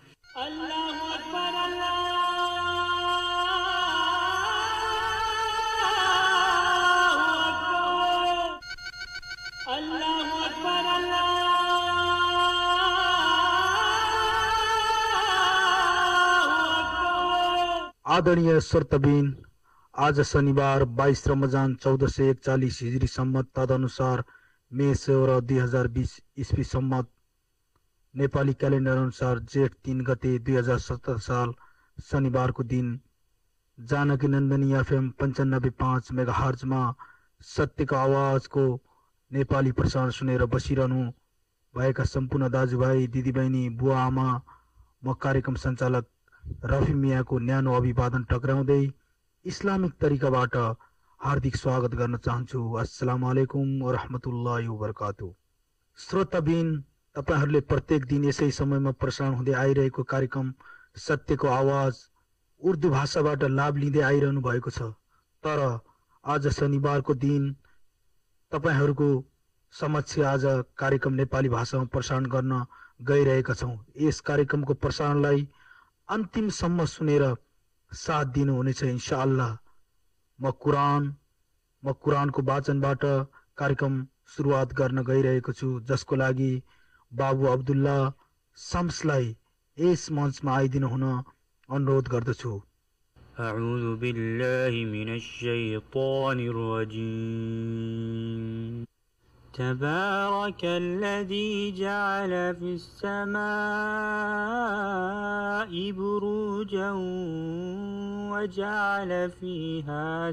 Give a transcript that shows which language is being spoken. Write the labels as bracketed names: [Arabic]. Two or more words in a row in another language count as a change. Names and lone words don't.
[Arabic] اللہ اکبر اللہ اکبر اللہ اکبر اللہ اکبر. [Nepali] आदरणीय श्रोतबिन, आज शनिबार 22 रमजान 1441 हिजरी सम्मत तदनुसार मे 16 2020 ईस्वी सम्मत नेपाली क्यालेन्डर अनुसार जेठ 3 गते 2017 साल शनिबार को दिन जानकी नन्दनी एफएम 95.5 मेगाहर्जमा सत्यको आवाजको नेपाली प्रसारण सुनेर बसिरहनु भएका सम्पूर्ण दाजुभाइ दिदीबहिनी बुवा आमा म कार्यक्रम सञ्चालक रफी मियाको न्यानो अभिवादन टक्राउँदै इस्लामिक तरिकाबाट हार्दिक स्वागत गर्न चाहन्छु। [Arabic] السلام عليكم ورحمة الله وبركاته. [Nepali] श्रोताबिन, तपाईहरूले प्रत्येक दिन यसै समयमा प्रसारण हुँदै आइरहेको कार्यक्रम सत्यको आवाज उर्दू भाषाबाट लाभ लिँदै आइरहनु भएको छ। तर आज शनिबारको दिन तपाईहरूको समक्ष आज कार्यक्रम नेपाली भाषामा प्रसारण गर्न गइरहेका छौँ। यस कार्यक्रमको प्रसारणलाई अन्तिमसम्म सुनेर साथ दिनुहुनेछ इन्शाअल्लाह। म कुरानको वाचनबाट कार्यक्रम सुरुवात गर्न गइरहेको छु, जसको लागि बाबु अब्दुल्ला शम्सलाई यस मञ्चमा आइदिनु हुन अनुरोध गर्दछु। [Arabic] أعوذ بالله من الشيطان الرجيم. تبارك الذي جعل في السماء بروجا وجعل فيها